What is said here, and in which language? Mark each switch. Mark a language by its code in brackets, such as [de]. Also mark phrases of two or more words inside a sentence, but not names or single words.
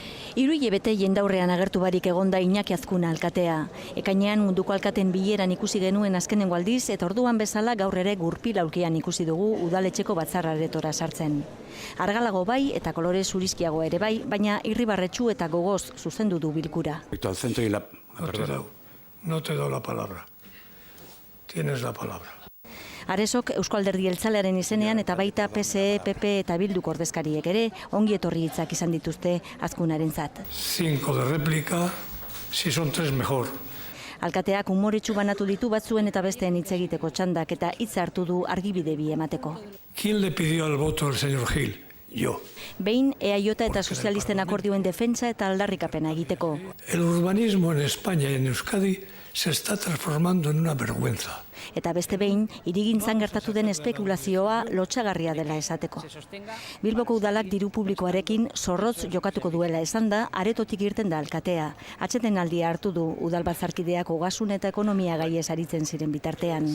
[eu] Hiru hilabete jendaurrean agertu barik egonda Iñaki Azkuna alkatea. Ekainean munduko alkaten bileran ikusi genuen azkenengo aldiz eta orduan bezala gaur ere gurpil aulkian ikusi dugu udaletxeko batzarraretora sartzen. Argalago bai eta kolore zurizkiago ere bai, baina irribarretsu eta gogoz zuzendu du bilkura. [es] No te doy la palabra. Tienes la palabra. [eu] Aresok Eusko Alderdi Jeltzalearen izenean eta baita PSE, PP eta Bilduko ordezkariek ere ongi etorri hitzak izan dituzte Azkunarentzat. [es] 5 de réplica, si son 3 mejor. [eu] Alkateak umoretsu banatu ditu batzuen eta besteen hitz egiteko txandak eta hitz hartu du argibide bi emateko. [es] ¿Quién le pidió el voto al señor Gil? Yo. [eu] Behin EAJ eta sozialisten akordioen defentsa eta aldarrikapena egiteko. [es] El urbanismo en España y en Euskadi se está transformando en una vergüenza. [eu] Eta beste behin, hirigintzan gertatu den espekulazioa lotsagarria dela esateko. Bilboko udalak diru publikoarekin zorrotz jokatuko duela esan da, aretotik irten da alkatea. Atsedenaldia hartu du udalbatzarkideak ogasun eta ekonomia gaiez aritzen ziren bitartean.